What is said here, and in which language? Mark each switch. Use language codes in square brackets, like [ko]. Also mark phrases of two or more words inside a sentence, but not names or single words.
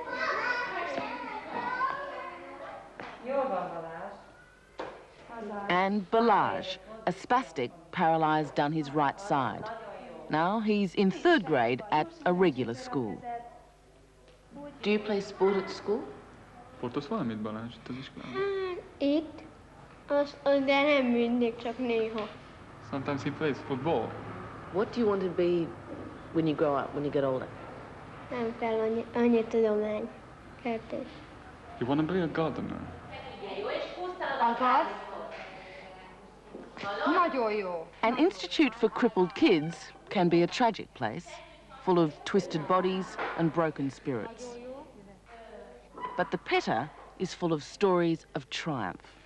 [en] And Balazs, a spastic paralysed down his right side. Now he's in 3rd grade at a regular school. Do you play sport at school? [hu] Sportolsz valamit, Balázs, itt az iskolában? Itt? De nem mindig, csak néha. [en] Sometimes he plays football. What do you want to be when you grow up, when you get older? [hu] Nem kell annyi tudomány. Kertész. [en] You want to be a gardener? An institute for crippled kids can be a tragic place, full of twisted bodies and broken spirits. But the Petter is full of stories of triumph.